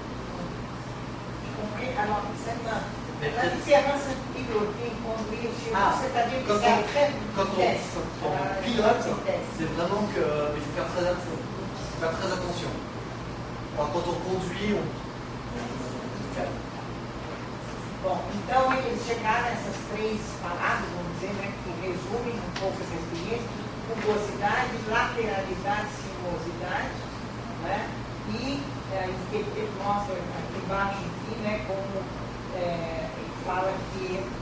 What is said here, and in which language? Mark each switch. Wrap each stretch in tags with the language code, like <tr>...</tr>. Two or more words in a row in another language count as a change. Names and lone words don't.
<fr>Alors, la différence piloter, conduire, c'est-à-dire que c'est très quand on pilote, c'est vraiment qu'il faut faire très attention. Alors, quand on conduit,</fr> <pt>Bom, então eles chegaram a essas 3 palavras, vamos dizer, que resumem um pouco essa experiência: rugosidade, lateralidade, sinuosidade, e ele mostra aqui embaixo, enfim, como ele fala que</pt>